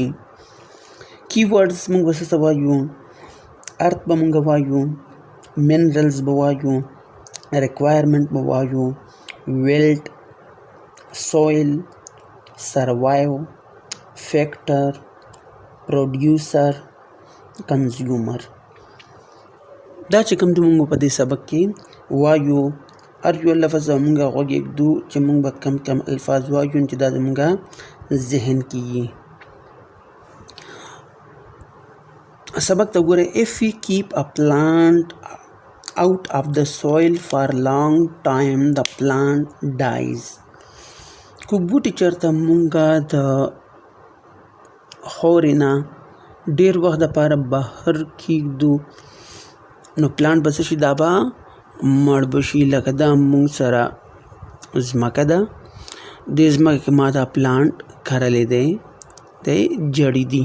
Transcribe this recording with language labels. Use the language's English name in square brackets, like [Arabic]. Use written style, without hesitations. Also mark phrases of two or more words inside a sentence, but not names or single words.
[English] key words [Pashto] موږ به څه وایو، ارت به موږ وایو، منرلز به وایو، ریکوایرمنټ به وایو، [English] wilt, soil, survive, factor, producer, consumer. [Pashto] دا چې کوم د موږ په دې سبق کې وایو هر یو لفظ موږ غوږ ایږدو چې موږ به کم الفاظ وایو چې دا زموږ ذهن کې وي. سبق ته ګوره. [English] if we keep a plant out of the soil for long time the plant dies. [Pashto] کو بوټي چېرته موږ د خاورې نه ډېر وخت دپاره بهر کېږدو نو پلانټ به څه شي، دا به مړ به شي. لکه دا موږ سره ځمکه ده، دې ځمکه کې ما دا پلانټ کرلی دی، دی جړی دي.